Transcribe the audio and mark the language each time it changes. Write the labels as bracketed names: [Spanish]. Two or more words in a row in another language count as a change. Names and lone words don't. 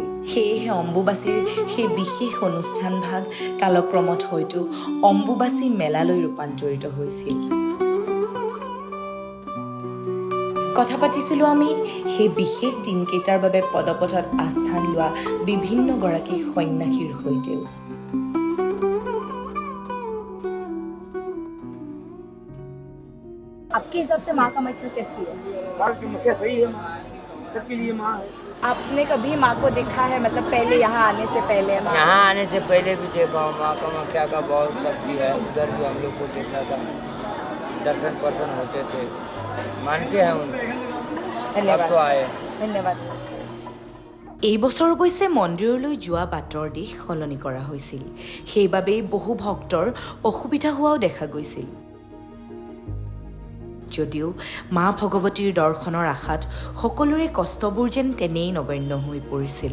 [Assamese] সেয়েহে অম্বুবাচীৰ সেই বিশেষ অনুষ্ঠান ভাগ কালক্ৰমত হয়তো অম্বুবাচী মেলালৈ ৰূপান্তৰিত হৈছিল। কথা পাতিছিলোঁ আমি সেই বিশেষ দিনকেইটাৰ বাবে পদপথত আস্থান লোৱা বিভিন্নগৰাকী সন্ন্যাসীৰ সৈতেও। [Hindi] आपके हिसाब से माँ कामाख्या कैसी है? माँ कामाख्या सही है, सबके लिए माँ है। आपने कभी माँ को देखा है, मतलब पहले यहाँ आने से पहले? यहाँ आने से पहले भी देखा हूँ। माँ कामाख्या का बहुत शक्ति है। उधर भी हम लोग को देखा था, दर्शन होते थे, मानते हैं उनको। धन्यवाद। तो आए। धन्यवाद। [Assamese] এই বছৰ অৱশ্যে মন্দিৰলৈ যোৱা বাটৰ দিশ সলনি কৰা হৈছিল। সেইবাবেই বহু ভক্তৰ অসুবিধা হোৱাও দেখা গৈছিল। যদিও মা ভগৱতীৰ দৰ্শনৰ আশাত সকলোৰে কষ্টবোৰ যেন তেনেই নগণ্য হৈ পৰিছিল।